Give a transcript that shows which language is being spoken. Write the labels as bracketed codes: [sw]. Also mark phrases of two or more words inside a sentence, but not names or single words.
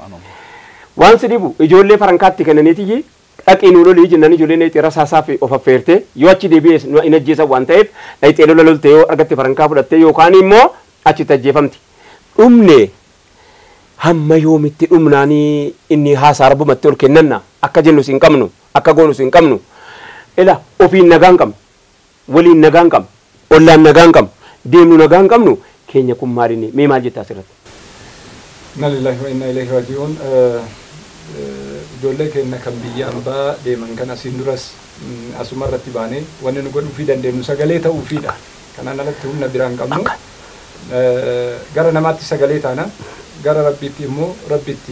[om] waan sidibu ijoollee farankaatti kennaniiti dhaqii nu lolii jennaan ijoolleen dhayxee rasaasaa fi of affeerte yoo achi deebi'es nu hin ajjeesan waan ta'eef dhayxee lola lolte yoo argatte farankaa fudhatte yookaan immoo achitti ajjeefamti dhumne hamma yoomitti dhumnaanii inni haasaa rabbumatti ol kennanna akka jennus hin qabnu akka goonus hin qabnu ila ofiin nagaan qabnu waliin nagaan qabnu ollaan nagaan qabnu deemnu nagaan qabnu keenya kun maalinni mee maal jettaa asirratti [ar] إنا لله وإنا إليه راجعون [om] ijoollee keenya kan biyya ambaa deeman kan asiin duras asuma irratti baanee wanni nu godhuufii dandeenyu sagalee ta'uufiidha kanaan alatti humna biraan qabnu gara namaatti sagalee taana gara rabbiitti immoo rabbiitti